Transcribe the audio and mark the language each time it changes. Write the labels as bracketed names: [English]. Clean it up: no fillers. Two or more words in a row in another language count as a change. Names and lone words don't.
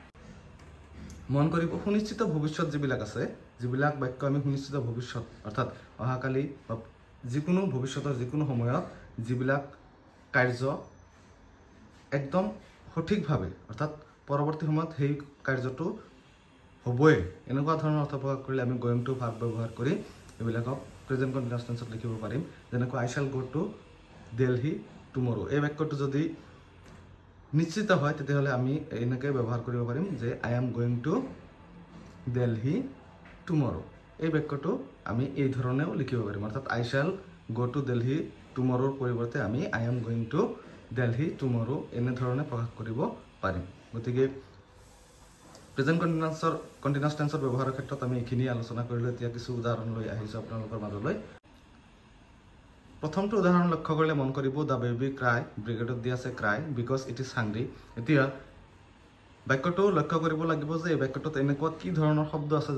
[Assamese] মন কৰিব সুনিশ্চিত ভৱিষ্যত যিবিলাক আছে যিবিলাক বাক্য আমি সুনিশ্চিত ভৱিষ্যত অৰ্থাৎ অহাকালি বা যিকোনো ভৱিষ্যতৰ যিকোনো সময়ত যিবিলাক কাৰ্য একদম সঠিকভাৱে অৰ্থাৎ পৰৱৰ্তী সময়ত সেই কাৰ্যটো হবই এনেকুৱা ধৰণৰ অৰ্থ প্ৰকাশ কৰিলে আমি [English] going to verb [Assamese] ব্যৱহাৰ কৰি এইবিলাকক [English] present continuous tense [Assamese] লিখিব পাৰিম যেনেকৈ [English] I shall go to Delhi tomorrow [Assamese] এই বাক্যটো যদি নিশ্চিত হয় তেতিয়াহলে আমি এনেকৈ ব্যৱহাৰ কৰিব পাৰিম যে [English] I am going to Delhi tomorrow [Assamese] এই বাক্যটো আমি এই ধৰণেও লিখিব পাৰিম অৰ্থাৎ [English] I shall go to Delhi tomorrow [Assamese] পৰিৱৰ্তে আমি [English] I am going to Delhi tomorrow [Assamese] এনে ধৰণে প্ৰকাশ কৰিব পাৰিম গতিকে [English] present continuous tense [Assamese] ব্যৱহাৰৰ ক্ষেত্ৰত আমি এখিনি আলোচনা কৰিলো এতিয়া কিছু উদাহৰণ লৈ আহিছো আপোনালোকৰ মাজলৈ প্ৰথমটো উদাহৰণ লক্ষ্য কৰিলে মন কৰিব [English] the baby cry [Assamese] ব্ৰিগেডত দি আছে [English] cry because it is hungry [Assamese] এতিয়া বাক্যটো লক্ষ্য কৰিব লাগিব যে এই বাক্যটোত এনেকুৱা কি ধৰণৰ শব্দ আছে